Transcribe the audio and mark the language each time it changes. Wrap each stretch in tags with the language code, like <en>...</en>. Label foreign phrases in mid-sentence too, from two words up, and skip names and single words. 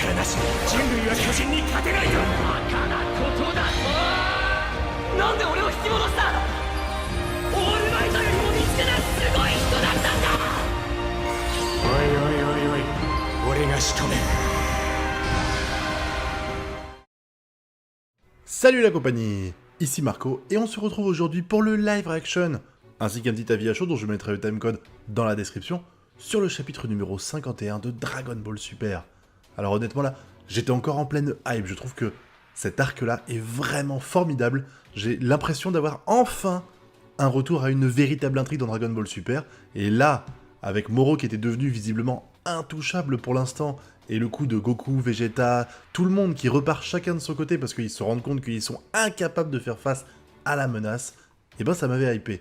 <ja>し人類は巨人に勝てないと。バカなことだ。なんで俺を引き戻した？オールマイトよりも見つけなすごい人だったんだ。おいおいおいおい、俺が仕留める。</ja> <fr>Salut la compagnie, ici Marco, et on se retrouve aujourd'hui pour le</fr> <en>live reaction,</en> <fr>ainsi qu'un petit avis à chaud dont je mettrai le timecode dans la description, sur le chapitre numéro 51 de Dragon Ball Super. Alors honnêtement là, j'étais encore en pleine hype, je trouve que cet arc-là est vraiment formidable, j'ai l'impression d'avoir enfin un retour à une véritable intrigue dans Dragon Ball Super, et là, avec Moro qui était devenu visiblement intouchable pour l'instant, et le coup de Goku, Vegeta, tout le monde qui repart chacun de son côté parce qu'ils se rendent compte qu'ils sont incapables de faire face à la menace, et ben ça m'avait hypé.</fr>